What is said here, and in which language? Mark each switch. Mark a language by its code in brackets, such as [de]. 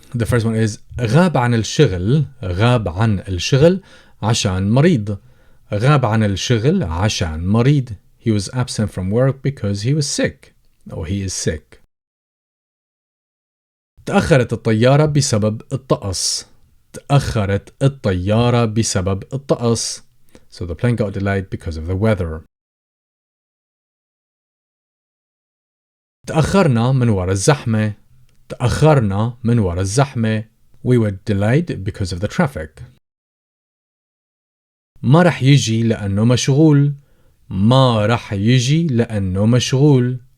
[en] The first one is [ar] غاب عن الشغل. غاب عن الشغل عشان مريض. غاب عن الشغل عشان مريض. [en] He was absent from work because he was sick, or he is sick. [ar] تأخرت الطيارة بسبب الطقس. تأخرت الطيارة بسبب الطقس. [en] So the plane got delayed because of the weather. [ar] تأخرنا من وراء الزحمة. تأخرنا من وراء الزحمة. [en] We were delayed because of the traffic. [ar] ما رح يجي لأنه مشغول. ما رح يجي لأنه مشغول.